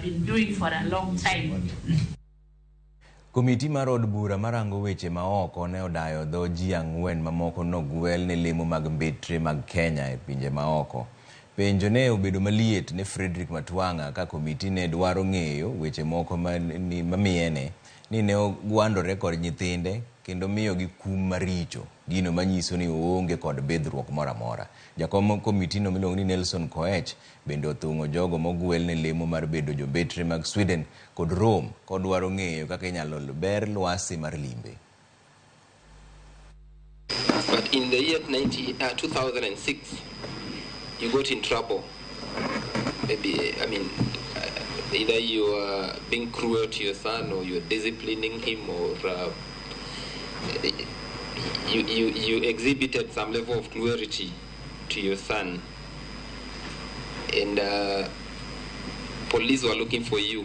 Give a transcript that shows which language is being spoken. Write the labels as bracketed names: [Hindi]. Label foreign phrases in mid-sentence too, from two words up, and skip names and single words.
[English] been doing for a long time. [Luo (Kenya and Tanzania)] Komiti mar od bura marango weche maoko ne odayo dho ji ang'wen mamoko nogwel ne lemo mag mbetre mag Kenya e pinje maoko. Penjo ne obedo maliet ne Fredrick Matwanga ka komiti ne dwaro ng'eyo weche moko mamiene ni ne ogwandore kod nyithinde kendo miyo gi kum maricho, gino manyiso ni oonge kod bedruok moro amora. Jakom komiti no miluongo ni Nelson Koech bende othung'o jogo mogwel ne lemo mar bedo jombetre mag Sweden kod Rome kod dwaro ng'eyo kaka inyalo ber lwasi mar limbe. [English] But in the year 2006, you got in trouble. Maybe, either you are being cruel to your son, or you are disciplining him, or you exhibited some level of cruelty to your son, and police were looking for you.